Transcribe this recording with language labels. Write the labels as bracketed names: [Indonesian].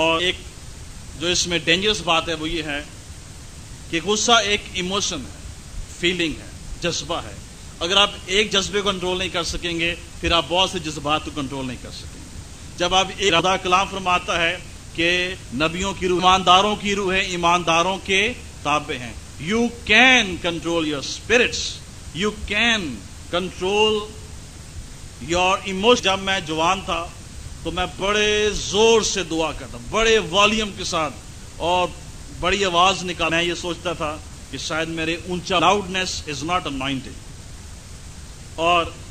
[Urdu] اور ایک جو اس میں ڈینجرس بات ہے وہ یہ ہے کہ غصہ ایک ایموشن ہے، فیلنگ ہے، جذبہ ہے. اگر آپ ایک جذبے کو کنٹرول نہیں کر سکیں گے پھر آپ بہت سے جذبات کو کنٹرول نہیں کر سکیں گے. جب آپ ایک خدا کلام فرماتا ہے کہ نبیوں کی روح ایمانداروں کی روح ہے، ایمانداروں کے تابع ہیں. [English] You can control your spirits. You can control your emotions. [Urdu] جب میں جوان تھا تو میں بڑے زور سے دعا کرتا، بڑے والیوم کے ساتھ اور بڑی آواز نکال. میں یہ سوچتا تھا کہ شاید میرے اونچا [English] Loudness is not intended. [Urdu] اور